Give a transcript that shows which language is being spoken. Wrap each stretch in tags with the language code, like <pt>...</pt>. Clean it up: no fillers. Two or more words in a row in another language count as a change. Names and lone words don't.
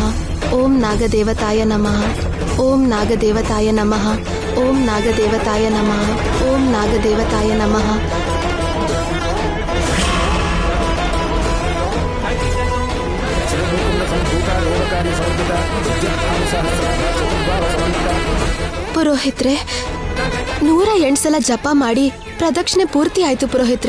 <sa>ॐ नागदेवताय नमः। ॐ नागदेवताय नमः. ॐ नागदेवताय नमः। ॐ नागदेवताय नमः.</sa> <kn>ಪುರೋಹಿತ್ರೆ, 108 ಸಲ ಜಪ ಮಾಡಿ ಪ್ರದಕ್ಷಿಣೆ ಪೂರ್ತಿ ಆಯ್ತು ಪುರೋಹಿತ್ರೆ.</kn>